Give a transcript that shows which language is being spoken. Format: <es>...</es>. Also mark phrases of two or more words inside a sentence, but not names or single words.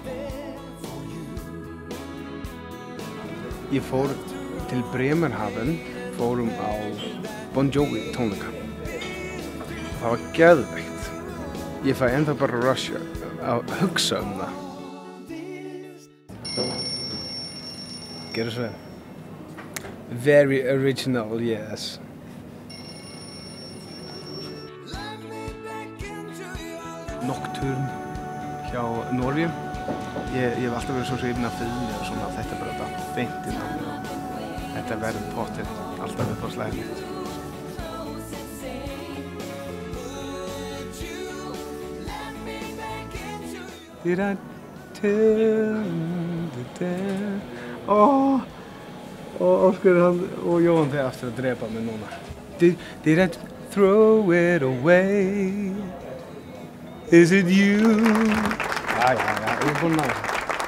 <is>Ég fór til Bremerhaven, fórum á Bon Jovi tónleika. Það var geðveikt. Ég fæ ennþá bara rush að hugsa það. Gerðu svo vel.</is> <en>Very original, yes.</en> <is>Nocturne hjá Norge. Ég hef alltaf verið svo hrifinn af fiðlu og svona, þetta er bara beint inn á mig og þetta verður pottið alltaf upp á slaginu.</is> <en>Did I tell the tale?</en> <is>Óskar og Jóhann þeir aftur að drepa mig núna.</is> <en>Did I throw it away? Is it you?</en> <is>Já, ég er búinn að ná.</is>